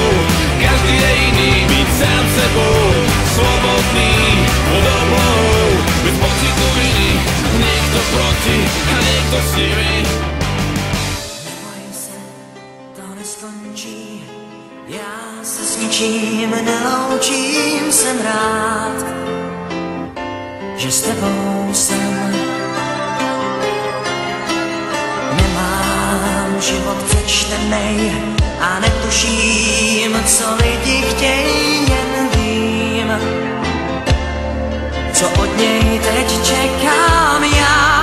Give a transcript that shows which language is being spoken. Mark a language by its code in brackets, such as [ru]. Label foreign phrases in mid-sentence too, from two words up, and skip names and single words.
[sk] Každý je iný, byť sám sebou, slobodný od oblohou. Bez pocitu viny, niekto proti a niekto s nimi. [cs] ničím neloučím, jsem rád, že s tebou jsem. Nemám život přečtenej a netuším, co lidi chtějí, jen vím, co od něj teď čekám já.